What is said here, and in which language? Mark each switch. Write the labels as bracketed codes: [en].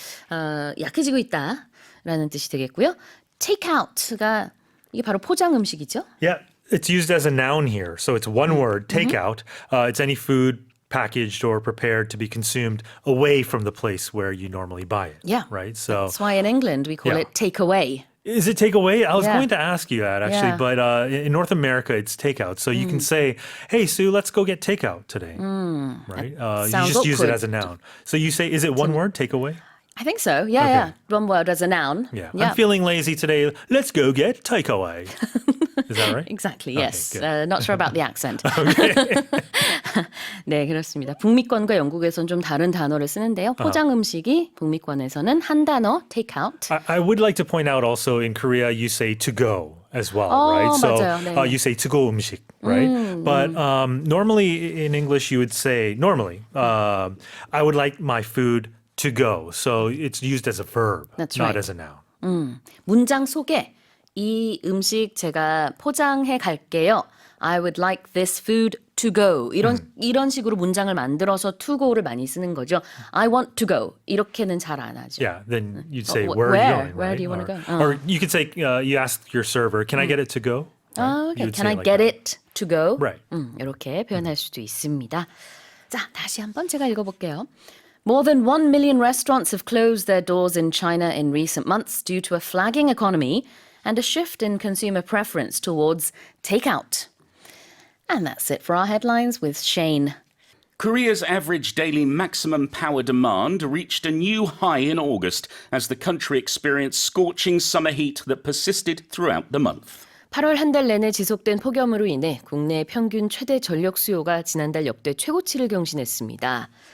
[ko] 약해지고 있다라는 뜻이 되겠고요. takeout가 이게 바로 포장 음식이죠. [en] Yeah, it's used as a noun here. So it's one word, takeout. It's any food packaged or prepared to be consumed away from the place where you normally buy it. Yeah. Right? So That's why in England we call Yeah. it takeaway. is it takeaway? I was Yeah. going to ask you that actually, Yeah. but in North America it's takeout. So you can say, "Hey Sue, let's go get takeout today." Right? You sounds just use it awkward. as a noun. So you say, is it one word, takeaway? I think so. Yeah. One word as a noun. Yeah. I'm feeling lazy today. Let's go get takeaway. Is that right? Exactly. Okay, Yes. good. Not sure about the accent. [ko] 네, 그렇습니다. 북미권과 영국에서는 좀 다른 단어를 쓰는데요. 포장 음식이 북미권에서는 한 단어, take out. [en] I would like to point out also in Korea you say to go as well, right? So [ko] 맞아요. 네. [en] you say to go [ko] 음식, [en] right? But normally in English you would say I would like my food to go. So it's used as a verb, That's not right. as a noun. [ko] 문장 속에 이 음식 제가 포장해 갈게요. [en] I would like this food to go. [ko] 이런 식으로 문장을 만들어서 to go를 많이 쓰는 거죠. [en] I want to go. [ko] 이렇게는 잘 안 하죠. [en] Yeah, then you'd say, wh- where are you where? going? Where right? do you wanna go? Or you could say, you ask your server, can I get it to go? Right? Okay. You would Can say I like get that. it to go? Right. [ko] 이렇게 표현할 수도 있습니다. 자, 다시 한번 제가 읽어볼게요. [en] More than 1 million restaurants have closed their doors in China in recent months due to a flagging economy and a shift in consumer preference towards takeout. And that's it for our headlines with Shane. Korea's average daily maximum power demand reached a new high in August as the country experienced scorching summer heat that persisted throughout the month. [ko] 8월 한 달 내내 지속된 폭염으로 인해 국내 평균 최대 전력 수요가 지난달 역대 최고치를 경신했습니다.